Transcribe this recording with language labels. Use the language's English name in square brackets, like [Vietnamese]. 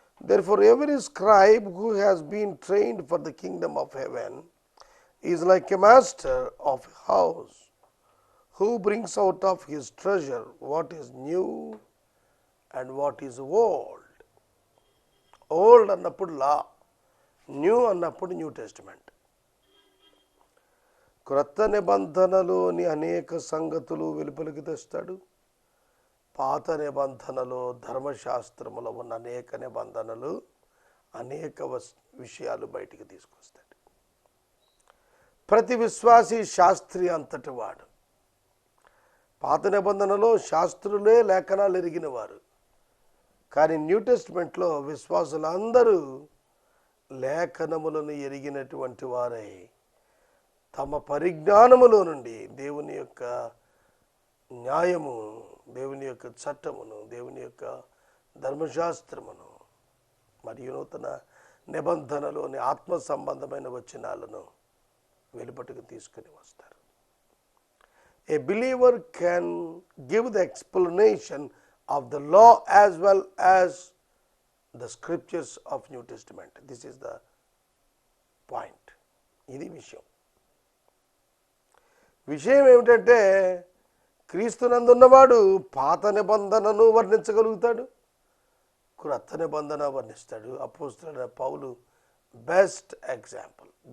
[English] Therefore, every scribe who has been trained for the kingdom of heaven is like a master of a house who brings out of his treasure what is new and what is old. [Telugu] Old అన్నప్పుడు లా, new అన్నప్పుడు new testament. క్రొత్త నిబంధనలోని అనేక సంగతులు వెలుపలికి తెస్తాడు. పాత నిబంధనలో ధర్మశాస్త్రములో ఉన్న అనేక నిబంధనలు, అనేక విషయాలు బయటికి తీసుకొస్తాడు. ప్రతి విశ్వాసి శాస్త్రి అంతటి వాడు. పాత నిబంధనలో శాస్త్రులే లేఖనాలు ఎరిగిన వారు, కానీ న్యూ టెస్టిమెంట్లో విశ్వాసులందరూ లేఖనములను ఎరిగినటువంటి వారై తమ పరిజ్ఞానములో నుండి దేవుని యొక్క న్యాయము, దేవుని యొక్క చట్టమును, దేవుని యొక్క ధర్మశాస్త్రమును మరియు నూతన నిబంధనలోని ఆత్మ సంబంధమైన వచనాలను వెలుపటికి తీసుకుని వస్తారు. [English] A believer can give the explanation of the law as well as the scriptures of New Testament. This is the point. [Telugu] ఇది విషయం ఏమిటంటే, క్రీస్తునందున్నవాడు పాత నిబంధనను వర్ణించగలుగుతాడు, క్రొత్త నిబంధన వర్ణిస్తాడు. అపోస్తలుడైన పౌలు బెస్ట్ ఎగ్జాంపుల్.